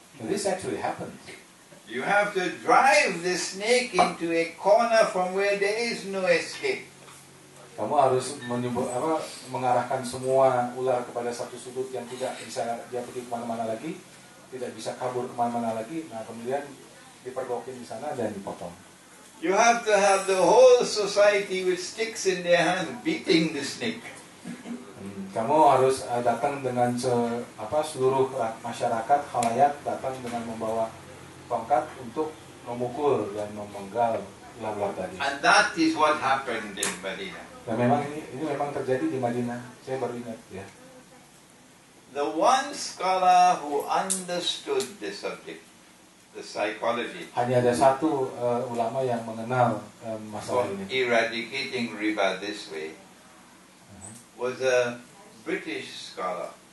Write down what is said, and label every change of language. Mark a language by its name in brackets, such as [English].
[English] And this actually happened. You have to drive the snake into a corner from where there is no escape. [Indonesian] Kamu harus mengarahkan semua ular kepada satu sudut yang tidak bisa dia pergi kemana-mana lagi, tidak bisa kabur kemana-mana lagi. Nah, kemudian dipergokin di sana dan dipotong. [English] You have to have the whole society with sticks in their hand beating the snake. [Indonesian] Kamu harus datang dengan seluruh masyarakat khalayak datang dengan membawa tongkat untuk memukul dan memenggal ular-ular tadi. [English] And that is what happened in Medina. [Indonesian] Dan memang ini memang terjadi di Madinah. Saya baru ingat ya. [English] The one scholar who understood the subject, the psychology, [Indonesian] Hanya ada satu ulama yang mengenal masalah [English] of [Indonesian] ini. [English] eradicating riba this way was a British scholar,